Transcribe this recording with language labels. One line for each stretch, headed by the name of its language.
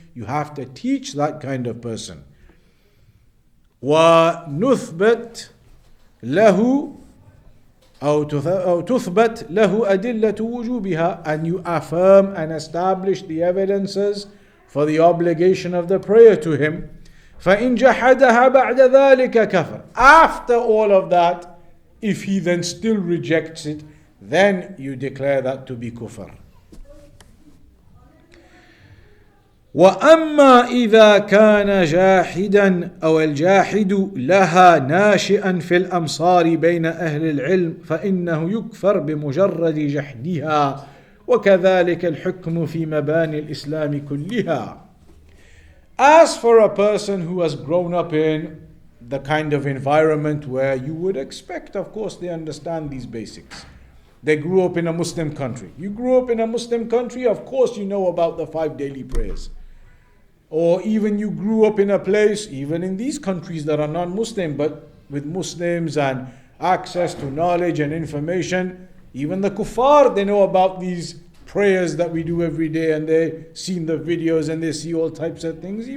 English: You have to teach that kind of person.
Arabic: وَنُثْبَتْ لَهُ أو تثبت له أدلة وجوبها,
English: and you affirm and establish the evidences for the obligation of the prayer to him.
Arabic: فإن جحدها بعد ذلك كفر.
English: After all of that, if he then still rejects it, then you declare that to be kufr.
Arabic: وأما إذا كان جاحدا أو الجاحد لها ناشئا في الأمصار بين أهل العلم فإنه يكفر بمجرد جحدها وكذلك الحكم في مباني الإسلام كلها.
English: As for a person who has grown up in the kind of environment where you would expect, of course, they understand these basics. They grew up in a Muslim country. You grew up in a Muslim country, of course you know about the 5 daily prayers. Or even you grew up in a place, even in these countries that are non-Muslim, but with Muslims and access to knowledge and information, even the kuffar, they know about these prayers that we do every day, and they seen the videos and they see all types of things.